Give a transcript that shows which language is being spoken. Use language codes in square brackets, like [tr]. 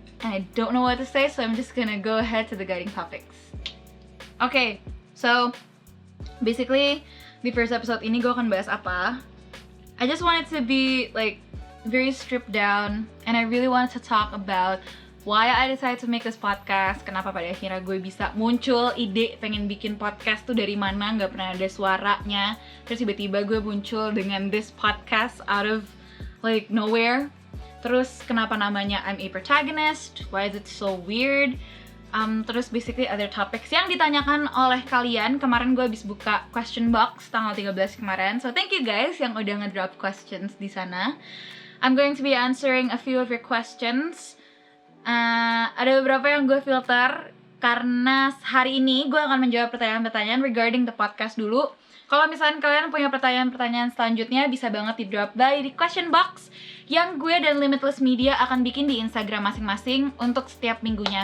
[en] And I don't know what to say, so I'm just gonna go ahead to the guiding topics. Okay, so basically [id] di [en] first episode [id] ini gue akan bahas apa. [en] I just wanted to be like very stripped down and I really wanted to talk about why I decided to make this podcast. [id] Kenapa pada akhirnya gue bisa muncul ide pengen bikin podcast tuh dari mana, gak pernah ada suaranya. Terus tiba-tiba gue muncul dengan [en] this podcast out of like nowhere. [id] Terus kenapa namanya [en] I'm a Protagonist, why is it so weird. [id] Terus [en] basically other topics [id] yang ditanyakan oleh kalian. Kemarin gue habis buka question box tanggal 13 kemarin. [en] So thank you guys [id] yang udah ngedrop questions di sana. [en] I'm going to be answering a few of your questions. [id] Ada beberapa yang gue filter karena hari ini gue akan menjawab pertanyaan-pertanyaan [en] regarding the podcast [id] dulu. Kalau misalnya kalian punya pertanyaan-pertanyaan selanjutnya bisa banget di drop by di question box yang gue dan Limitless Media akan bikin di Instagram masing-masing untuk setiap minggunya.